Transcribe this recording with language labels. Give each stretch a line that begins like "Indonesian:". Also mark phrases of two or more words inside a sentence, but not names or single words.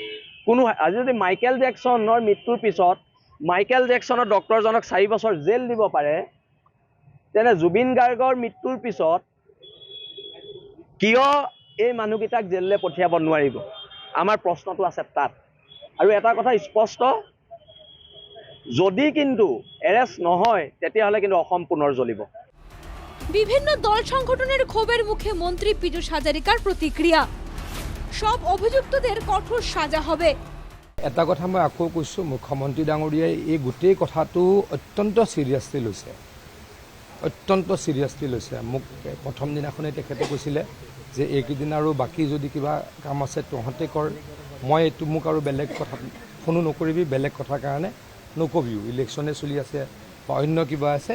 Assamese: আজি যদি মাইকেল জেকসনৰ মৃত্যুৰ পিছত মাইকেল জেকসনৰ ডক্টৰজনক 4 বছৰ জেল দিব পাৰে, তেনে জুবিন গাৰ্গৰ মৃত্যুৰ পিছত কিয় এই মানুহকেইটাক জেললৈ পঠিয়াব নোৱাৰিব, আমাৰ প্ৰশ্নটো আছে তাত। আৰু এটা কথা স্পষ্ট, যদি কিন্তু এৰেষ্ট নহয় তেতিয়াহ'লে কিন্তু অসম পুনৰ জ্বলিব।
Bangla: বিভিন্ন দল সংগঠনের ক্ষোভের মুখে মন্ত্রী পীযূষ হাজারিকার প্রতিক্রিয়া, সব অভিযুক্তদের কঠোর সাজা হবে।
Assamese: এটা কথা মই আকৌ কৈছোঁ, মুখ্যমন্ত্ৰী ডাঙৰীয়াই এই গোটেই কথাটো অত্যন্ত চিৰিয়াছলি লৈছে, অত্যন্ত চিৰিয়াছলি লৈছে। মোক প্ৰথম দিনাখনেই তেখেতে কৈছিলে যে এইকেইদিন আৰু বাকী যদি কিবা কাম আছে তহঁতে কৰ, মই এইটো মোক আৰু বেলেগ কথা ফোনো নকৰিবি, বেলেগ কথাৰ কাৰণে নকবিও, ইলেকশ্যনে চলি আছে বা অন্য কিবা আছে।